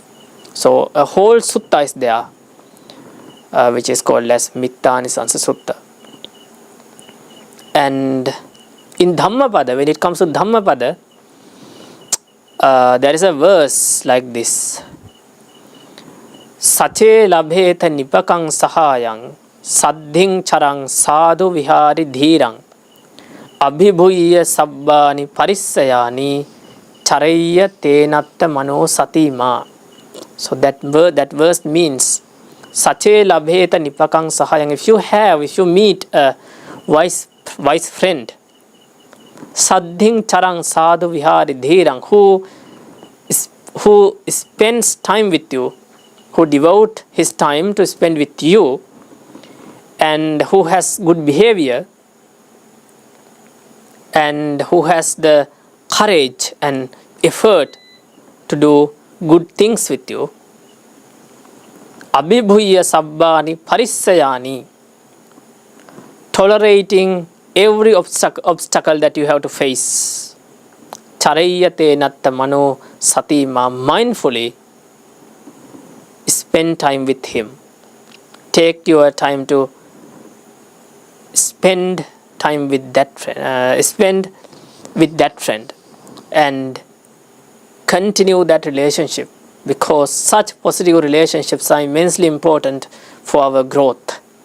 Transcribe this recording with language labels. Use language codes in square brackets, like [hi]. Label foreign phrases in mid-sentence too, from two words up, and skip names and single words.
[en] So a whole sutta is there, which is called as Mittanisansa Sutta. And in Dhammapada, when it comes to Dhammapada, there is a verse like this: [pi] Sache labheta nipakang sahayang saddhing charang sadhu vihari dhirang abhibhuya sabbani parissayani charayya tenatta mano satima. [en] So that verse means [pi] Sache labheta nipakang sahayang. [en] If you meet a wise friend, [pi] saddhing charang sadhu vihari dhirang, [en] who spends time with you, who devote his time to spend with you, and who has good behavior, and who has the courage and effort to do good things with you. [pi] Abhibhuya sabbani parissayani, [en] tolerating every obstacle that you have to face. [pi] Charayate natta mano satima, [en] mindfully spend time with him. Take your time to spend time with that friend, and continue that relationship, because such positive relationships are immensely important for our growth.